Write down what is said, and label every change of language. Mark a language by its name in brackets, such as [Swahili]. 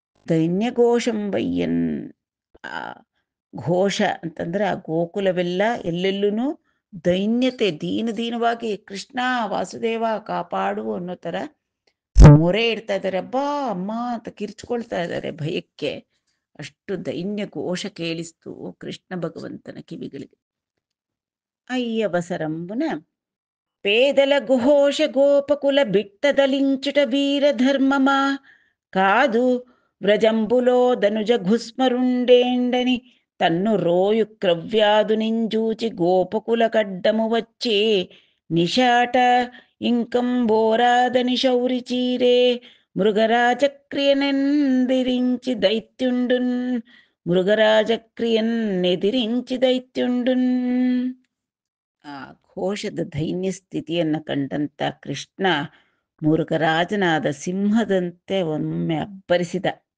[Kannada] ದೈನ್ಯಘೋಷಂ ಬಯ್ಯನ್. ಆ ಘೋಷ ಅಂತಂದ್ರೆ ಆ ಗೋಕುಲವೆಲ್ಲ ಎಲ್ಲೆಲ್ಲೂ ದೈನ್ಯತೆ ದೀನವಾಗಿ ಕೃಷ್ಣ ವಾಸುದೇವ ಕಾಪಾಡು ಅನ್ನೋ ಥರ ಮೊರೆ ಇಡ್ತಾ ಇದ್ದಾರೆ. ಅಬ್ಬಾ ಅಮ್ಮ ಅಂತ ಕಿರ್ಚ್ಕೊಳ್ತಾ ಇದ್ದಾರೆ ಭಯಕ್ಕೆ. ಅಷ್ಟು ದೈನ್ಯ ಘೋಷ ಕೇಳಿಸ್ತು ಕೃಷ್ಣ ಭಗವಂತನ ಕಿವಿಗಳಿಗೆ. [Telugu] ಅಯ್ಯವಸರಂಬುನ పేదల ఘోష గోపకుల బిట్టదలించుట వీర ధర్మమా కాదు వ్రజంబులో ధనుజ ఘుస్మరుండేండని తన్ను రోయు క్రవ్యాదు నింజూచి గోపకుల కడ్డము వచ్చి నిషాట ఇంకం బోరాదని శౌరి చీరే మృగరాజక్రియనెదిరించి దైత్యుండున్ మృగరాజక్రియన్నెదిరించి దైత్యుండున్. [Kannada] ಆ ಘೋಷದ ದೈನ್ಯ ಸ್ಥಿತಿಯನ್ನು ಕಂಡಂತ ಕೃಷ್ಣ ಮುರುಘರಾಜನಾದ ಸಿಂಹದಂತೆ ಒಮ್ಮೆ ಅಬ್ಬರಿಸಿದ.